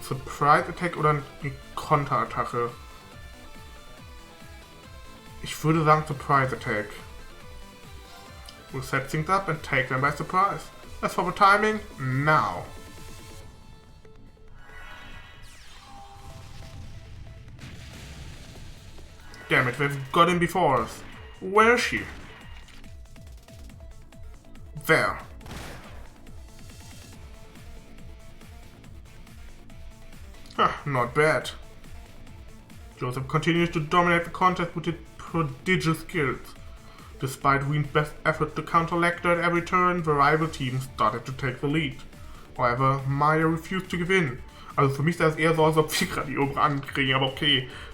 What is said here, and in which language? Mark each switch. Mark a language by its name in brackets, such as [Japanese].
[German] Surprise Attack oder eine Konterattacke? Ich würde sagen Surprise Attack. [English] We'll set things up and take them by surprise. As for the timing, now. Damn it, they've got him before us. Where is she? There. Not bad. Joseph continues to dominate the contest with his prodigious skills. Despite Ween's best effort to counter Lecter at every turn, the rival team started to take the lead. However, Maya refused to give in. [German] Also für mich sah es eher so aus, als ob sie gerade die obere Hand kriegen, aber okay.